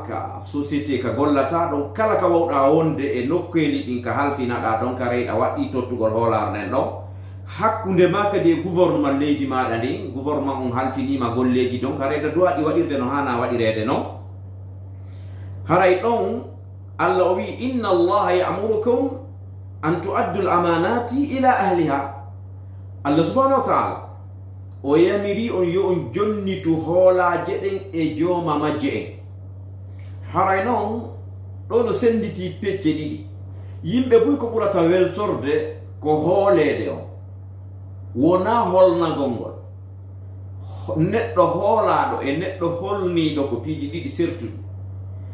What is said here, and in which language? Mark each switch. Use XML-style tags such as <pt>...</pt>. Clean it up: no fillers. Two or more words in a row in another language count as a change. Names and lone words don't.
<ff>ka société ka gollata ɗon kala ka wawɗa wonde e nokkeli ɗin ka halfinaɗa ɗon ka reyɗa waɗɗi tottugol hoolare nden ɗon hakkunde ma kadi e gouvernement leydi maɗa ndin gouvernement on halfinima golleji donc ka reyɗa duwaɗi waɗirde no hana waɗirede non haray ɗon Allah o wi</ff> <ar>إن الله يأمركم أن تؤدوا الأمانات إلى أهلها.</ar> <ff>Allah</ff> <ar>سبحانه وتعالى</ar> <ff>o yamiri on yo on jonnitu hoolaje ɗen e jooma majje en. Haray noon ɗo no senditi pecce ɗiɗi yimɓe buy ko ɓurata weltorde ko hoolede on wona holnagol ngol neɗɗo hoolaɗo e neɗɗo holniɗo ko piiji ɗiɗi sertuɗi</ff>